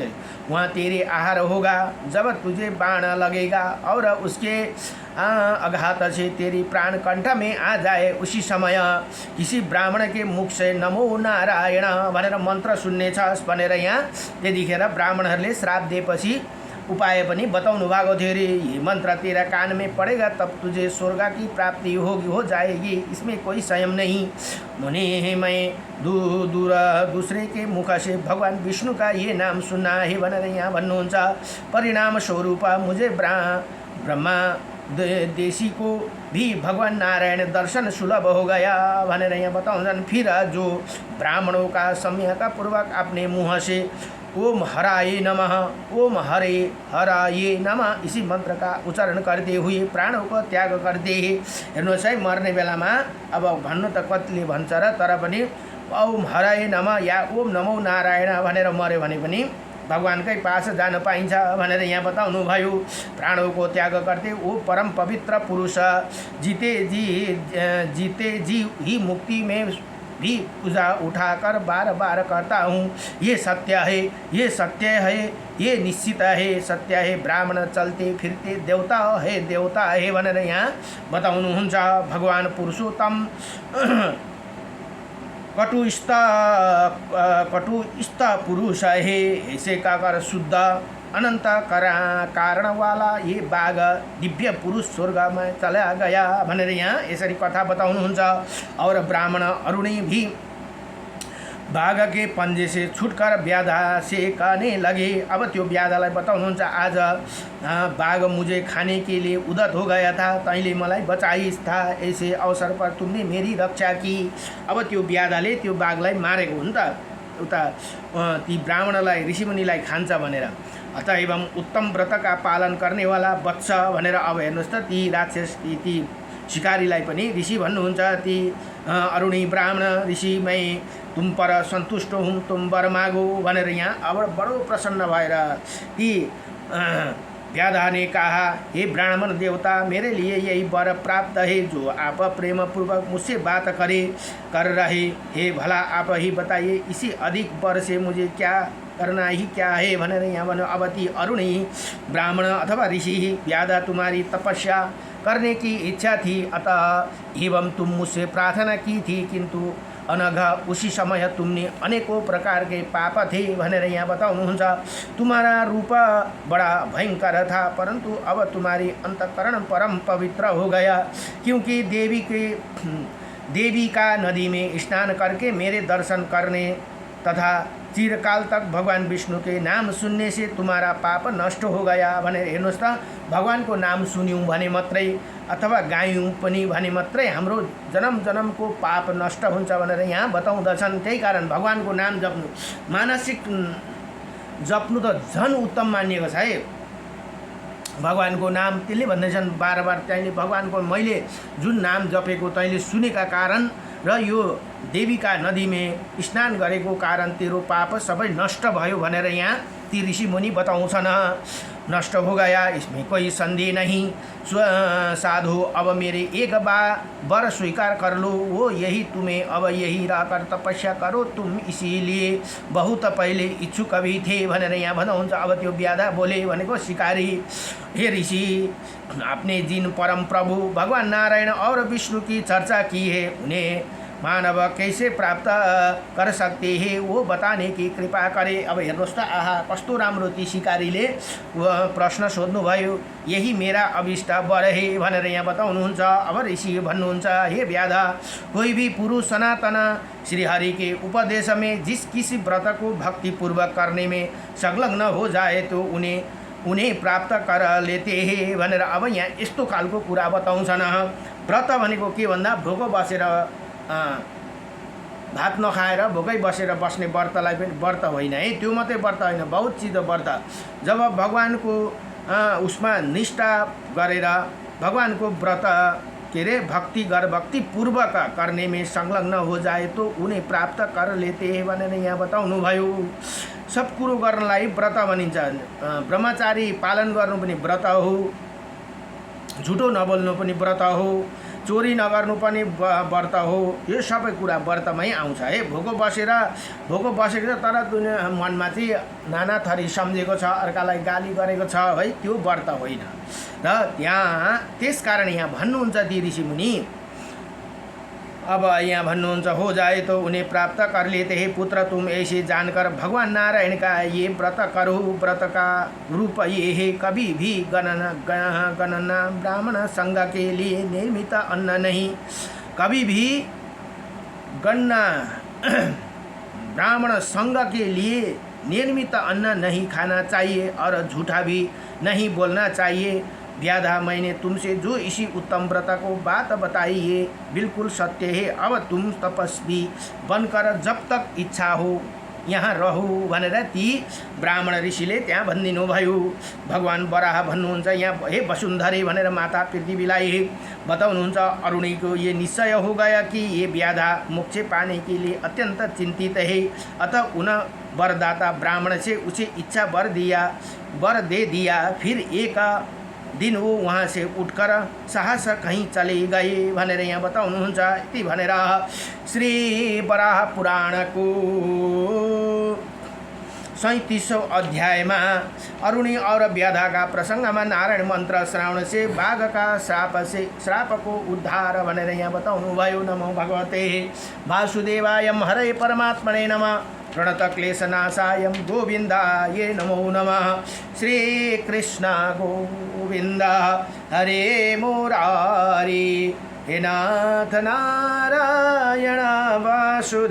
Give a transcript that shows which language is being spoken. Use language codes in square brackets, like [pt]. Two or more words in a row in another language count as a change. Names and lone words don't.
[hi] उसे वहाँ तेरे आहार होगा। जब तुझे बाण लगेगा और उसके आघात से तेरी प्राण कंठ में आ जाए, उसी समय किसी ब्राह्मण के मुख से नमो नारायण [ne] भनेर मन्त्र सुन्नेछस् भनेर यहाँ त्यतिखेर ब्राह्मणहरूले श्राप दिएपछि उपाय पनि बताउनु भएको थियो रे। [hi] ये मंत्र तेरा कान में पड़ेगा तब तुझे स्वर्ग की प्राप्ति हो जाएगी, इसमें कोई संयम नहीं। मुने मैं दूसरे के मुख से भगवान विष्णु का ये नाम सुना है [ne] भनेर यहाँ भन्नुहुन्छ। [hi] परिणाम स्वरूप मुझे ब्रह्मा देशी को भी भगवान नारायण दर्शन सुलभ हो गया [ne] भनेर यहाँ बताउँछन्। [hi] फिर जो ब्राह्मणों का सम्यक पूर्वक अपने मुँह से [sa] ओम हराये नमः, ओम हराये नमः [hi] इसी मंत्र का उच्चारण करते हुए प्राणों को त्याग करते हैं। [ne] हेर्नुहोस् है, मर्ने बेलामा अब भन्नु त कतिले भन्छ र, तर पनि [sa] ओम हराये नमः [ne] या [sa] ओम नमो नारायण [ne] भनेर मर्यो भने पनि भगवानकै पास जान पाइन्छ भनेर यहाँ बताउनु भयो। [hi] प्राणों को त्याग करते वो परम पवित्र पुरुष जीते जी ही मुक्ति में भी पूजा उठाकर बार बार करता हूँ। ये सत्य है, ये सत्य है, ये निश्चित है, सत्य है। ब्राह्मण चलते फिरते देवता है [ne] भनेर यहाँ बताउनुहुन्छ। [hi] भगवान पुरुषोत्तम कटुस्थ पुरुष है, ऐसे का कर शुद्ध अनंत कारण वाला ये बाघ दिव्य पुरुष स्वर्ग में चला गया [ne] भनेर यहाँ यसरी कथा बताउनुहुन्छ। [hi] और ब्राह्मण अरुणी भी बाघ के पंजे से छुटकर व्याधा से कहने लगे। [ne] अब त्यो व्याधालाई बताउनुहुन्छ, [hi] आज बाघ मुझे खाने के लिए उदत हो गया था, [ne] तैँले मलाई बचाइस् [hi] था, ऐसे अवसर पर तुमने मेरी रक्षा की। [ne] अब त्यो व्याधाले त्यो बाघलाई मारेको हो नि त, उता ती ब्राह्मणलाई ऋषिमुनिलाई खान्छ भनेर। [hi] अतः एवं उत्तम व्रत का पालन करने वाला बच्च [ne] भनेर अब हेर्नुहोस् त, ती राक्षस ती शिकारीलाई पनि ऋषि भन्नुहुन्छ। [hi] ती अरुणी ब्राह्मण ऋषि, मैं तुम पर संतुष्ट हूँ, तुम वर मागो [ne] भनेर यहाँ अब बडो प्रसन्न भएर ती व्याधा [hi] ने कहा, हे ब्राह्मण देवता, मेरे लिए यही वर प्राप्त है जो आप प्रेम पूर्वक मुझसे बात कर रहे हैं। भला आप ही बताइए, इसी अधिक वर से मुझे क्या करना ही क्या है [ne] भनेर यहाँ भन्यो। [hi] अब ती अरुणी ब्राह्मण अथवा ऋषि व्याधा तुम्हारी तपस्या करने की इच्छा थी, अतः एवं तुम मुझसे प्रार्थना की थी, किंतु अनघा उसी समय तुमने अनेकों प्रकार के पाप थे [ne] भनेर यहाँ बताउनुहुन्छ। [hi] तुम्हारा रूप बड़ा भयंकर था, परंतु अब तुम्हारी अंतकरण परम पवित्र हो गया, क्योंकि देवी का नदी में स्नान करके मेरे दर्शन करने तथा चिरकाल तक भगवान विष्णु के नाम सुनने से तुम्हारा पाप नष्ट हो गया भनेर। [ne] हेर्नुहोस् त, भगवानको नाम सुन्यौँ भने मात्रै अथवा गायौँ पनि भने मात्रै हाम्रो जन्म जन्मको पाप नष्ट हुन्छ भनेर यहाँ बताउँदछन्। त्यही कारण भगवानको नाम जप्नु, मानसिक जप्नु त झन् उत्तम मानिएको छ है। भगवानको नाम त्यसले भन्दैछन् बार बार, तैँले भगवानको मैले जुन नाम जपेको तैँले सुनेका कारण र यो देविका नदीमा स्नान गरेको कारण तेरो पाप सबै नष्ट भयो भनेर यहाँ ती ऋषि मुनि बताउँछन्। [hi] नष्ट हो गया इसमें कोई संदेह नहीं। साधु अब मेरे एक वर स्वीकार कर लो, वो यही तुम्हें अब यही रहकर तपस्या करो, तुम इसीलिए बहुत पहले इच्छुक भी थे [ne] भनेर यहाँ भन्नुहुन्छ। अब त्यो व्याधा बोले भनेको शिकारी, [hi] हे ऋषि, आपने जिन परम प्रभु भगवान नारायण और विष्णु की चर्चा की है, उन्हें मानव कैसे प्राप्त कर सकते हैं वो बताने की कृपा करे। [ne] अब हेर्नुहोस् त, आहा कस्तो राम्रो ती शिकारीले प्रश्न सोध्नुभयो, [hi] यही मेरा अभिष्ट वर है [ne] भनेर यहाँ बताउनुहुन्छ। अब ऋषि भन्नुहुन्छ, [hi] हे व्याधा, कोई भी पुरुष सनातन श्रीहरि के उपदेश में जिस किसी व्रत को भक्तिपूर्वक करने में संलग्न हो जाए तो उन्हें प्राप्त कर लेते हैं [ne] भनेर अब यहाँ यस्तो खालको कुरा बताउँछन्। व्रत भनेको के भन्दा भोको बसेर भात नखाएर भोकै बसेर बस्ने व्रतलाई पनि व्रत होइन है, त्यो मात्रै व्रत होइन, [hi] बहुत चिज [ne] व्रत। जब भगवानको उसमा निष्ठा गरेर भगवानको व्रत के अरे [hi] भक्तिपूर्वक करने में संलग्न हो जाए तो उन्हें प्राप्त कर लेते हैं [ne] भनेर यहाँ बताउनु भयो। सब कुरो गर्नलाई व्रत भनिन्छ। ब्रह्मचारी पालन गर्नु पनि व्रत हो, झुटो नबोल्नु पनि व्रत हो, चोरी नगर्नु पनि व्रत हो, यो सबै कुरा व्रतमै आउँछ है। भोको बसेको तर मनमा चाहिँ नाना थरी सम्झेको छ, अर्कालाई गाली गरेको छ है, त्यो व्रत होइन। र यहाँ त्यसकारण यहाँ भन्नुहुन्छ ती ऋषि मुनि, अब यहाँ भन्नुहुन्छ, [hi] हो जाए तो उन्हें प्राप्त कर लेते हैं पुत्र, तुम ऐसे जानकर भगवान नारायण का ये व्रत करो। व्रत का रूप ये है, कभी भी गणना ब्राह्मण संघ के लिए निर्मित अन्न नहीं, कभी भी गणना ब्राह्मण संघ के लिए निर्मित अन्न नहीं खाना चाहिए और झूठा भी नहीं बोलना चाहिए। व्याधा, मैंने तुमसे जो इसी उत्तम व्रत को बात बताई है बिल्कुल सत्य है। अब तुम तपस्वी बनकर जब तक इच्छा हो यहाँ रहु [ne] भनेर ती ब्राह्मण ऋषिले त्यहाँ भनिदिनु भयो। भगवान वराह भन्नुहुन्छ यहाँ, हे वसुन्धरे भनेर माता पृथ्वीलाई बताउनुहुन्छ, [hi] अरुणी को ये निश्चय हो गया कि ये व्याधा मोक्ष पाने के लिए अत्यंत चिंतित है, अतः उन वरदाता ब्राह्मण से उसे इच्छा वर दे दिया। फिर एक दिन वो वहाँ से उठकर साहस कहीं चले गए [ne] भनेर यहाँ बताउनुहुन्छ। यति भनेर श्री वराह पुराणको 37औं अध्यायमा [hi] अरुणी और व्याधा का [ne] प्रसंगमा नारायण मंत्र श्रावण से बाघ का श्राप को उद्धार भनेर यहाँ बताउनु भयो। [sa] नमो भगवते वासुदेवाय हरे परमात्मने नमः। प्रणत क्लेशनाशाय गोविन्दाय नमो नमः। श्री कृष्ण गोविंद हरे मुरारी, हे नाथ नारायण वासुदेव।